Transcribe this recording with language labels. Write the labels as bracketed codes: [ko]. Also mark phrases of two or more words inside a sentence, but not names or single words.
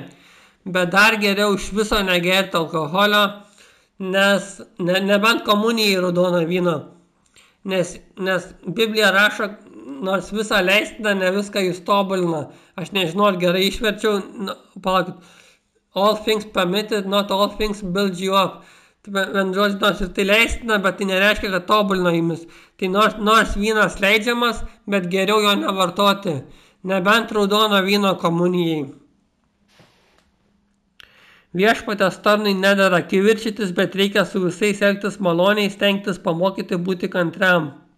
[lt] Bet dar geriau iš viso negerti alkoholio, nes nebent komunijai raudono vyno. Nes Biblija rašo, nors visą leistina, ne viską jūs tobulina. Aš nežinau, ar gerai išverčiau, palaukit. [en] All things permitted, not all things build you up. [lt] Nors ir tai leistina, bet tai nereiškia, kad tobulina jumis. Tai nors vynas leidžiamas, bet geriau jo nevartoti. Nebent raudono vyno komunijai. Viešpatės tarnui nedera kivirčytis, bet reikia su visais elgtis maloniai, stengtis pamokyti būti kantriam.